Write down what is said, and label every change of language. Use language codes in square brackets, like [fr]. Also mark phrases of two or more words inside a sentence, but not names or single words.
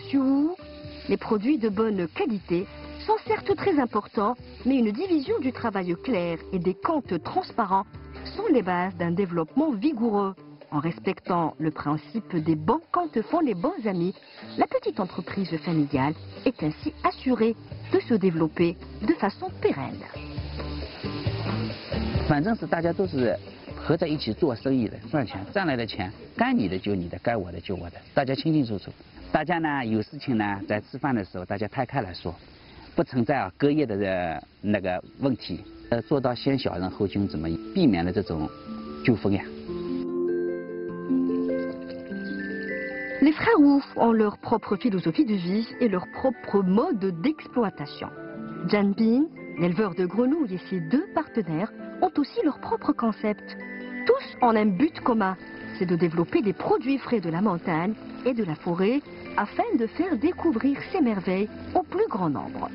[fr] Wu, les produits de bonne qualité sont certes très importants, mais une division du travail clair et des comptes transparents sont les bases d'un développement vigoureux. En respectant le principe des bons comptes font les bons amis, la petite entreprise familiale est ainsi assurée de se développer de façon pérenne. [zh] 反正是大家都是合在一起做生意的，赚钱赚来的钱，该你的就你的，该我的就我的，大家清清楚楚。大家呢有事情呢，在吃饭的时候大家摊开来说，不存在隔夜的那个问题。做到先小人后君子嘛，避免了这种纠纷呀。 [fr] Les frères Wu ont leur propre philosophie de vie et leur propre mode d'exploitation. Jianbing, l'éleveur de grenouilles, et ses deux partenaires ont aussi leur propre concept. Tous ont un but commun, c'est de développer les produits frais de la montagne et de la forêt afin de faire découvrir ces merveilles au plus grand nombre.